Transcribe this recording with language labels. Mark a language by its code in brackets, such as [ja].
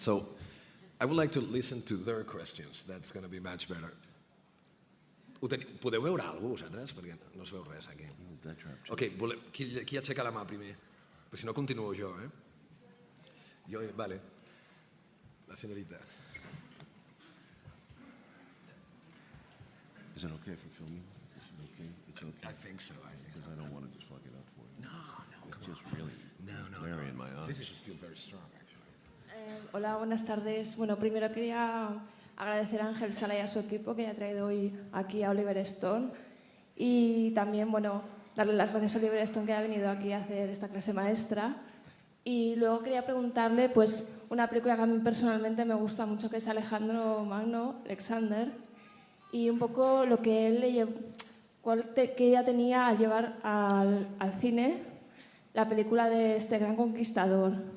[en] So I would like to listen to their questions. That's going to be much better. [ca] Podeu veure alguna cosa, vosaltres? Perquè no es veu res aquí. Ok, qui aixeca la mà primer? Però si no, continuo jo, Jo, vale. [es] La señorita. [en] Is it okay for filming? Is it okay? It's okay? I think so. Because I don't want to just fuck it up for you. No, It's just really glaring in my eyes. This is still very strong, actually. [es] Hola, buenas tardes. Bueno, primero quería agradecer a Ángel Sala y a su equipo que ha traído hoy aquí a Oliver Stone y también, bueno, darle las gracias a Oliver Stone que ha venido aquí a hacer esta clase maestra. Y luego quería preguntarle, pues, una película que a mí personalmente me gusta mucho, que es Alejandro Magno, Alexander, y un poco lo que él le llevó, qué idea tenía al llevar al cine la película de este gran conquistador.